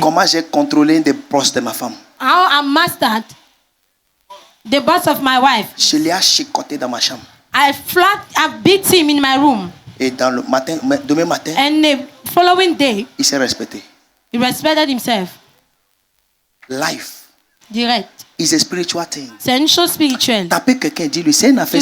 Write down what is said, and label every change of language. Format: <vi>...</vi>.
<fr>Comment j'ai contrôlé un des proches de ma femme.</fr> <en>How I mastered the boss of my wife.</en> <fr>Je l'ai chicoté dans ma chambre.</fr> <en>I beat him in my room.</en> <fr>Et dans le matin, demain matin,</fr> <en>And the following day,</en> <fr>il s'est respecté.</fr> <en>he respected himself. Life</en> <fr>Direct.</fr> <en>is a spiritual thing.</en> <fr>C'est une chose spirituelle. Taper quelqu'un, dis-lui, c'est une affaire</fr>